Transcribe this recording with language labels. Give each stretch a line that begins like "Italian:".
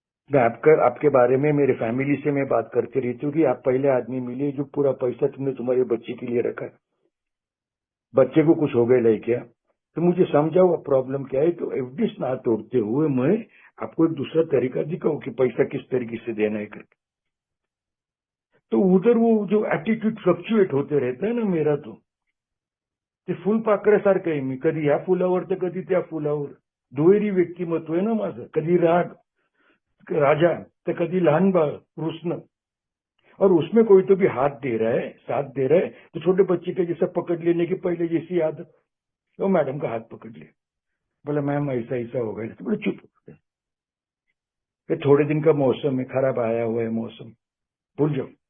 Hindi: मैं आपके बारे में मेरे फैमिली से मैं बात करती रहती हूँ कि आप पहले आदमी मिले जो पूरा पैसा तुमने तुम्हारे बच्चे के लिए रखा है। बच्चे को कुछ हो गया नहीं क्या? तो मुझे समझाओ अब प्रॉब्लम क्या है। तो एफडीज ना तोड़ते हुए मैं आपको एक दूसरा तरीका दिखाऊं कि पैसा किस तरीके से देना है करके। तो उधर वो जो एटीट्यूड फ्लक्चुएट होते रहता है ना मेरा,
Marathi: तो ते फुलपाखरासारखं आहे मी, कधी ह्या फुलावर तर कधी त्या फुलावर. दुहेरी व्यक्तिमत्व आहे ना माझं, कधी राजा तर कधी लहान बाळ कृष्ण।
Hindi: और उसमें कोई तो भी हाथ दे रहा है, साथ दे रहा है, तो छोटे बच्चे के जैसा पकड़ लेने की पहले जैसी आदत, वो मैडम का हाथ पकड़ लिया, बोला मैम ऐसा ऐसा हो गया। तो बोले चुप, ये थोड़े दिन का मौसम है, खराब आया हुआ है मौसम, भूल जाओ।